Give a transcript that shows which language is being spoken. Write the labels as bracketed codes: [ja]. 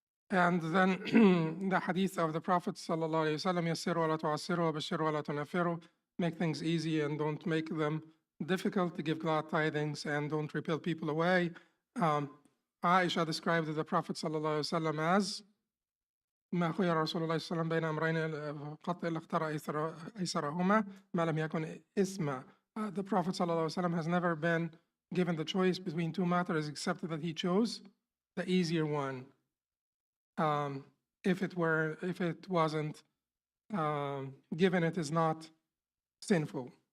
[en] And then the hadith of the Prophet sallallahu alaihi wasallam, [ar] يَسِّرُوا وَلَا تُعَسِّرُوا وَبَشِّرُوا وَلَا تُنَفِّرُوا, [en] make things easy and don't make them difficult, to give glad tidings and don't repel people away. Aisha described the Prophet sallallahu alaihi wasallam as [ar] ما خير رسول الله صلى الله عليه وسلم بين أمرين قط إلا اختار أيسرهما ما لم يكن إثما. [en] The Prophet صلى الله عليه وسلم has never been given the choice between two matters except that he chose the easier one. If it wasn't given, it is not sinful.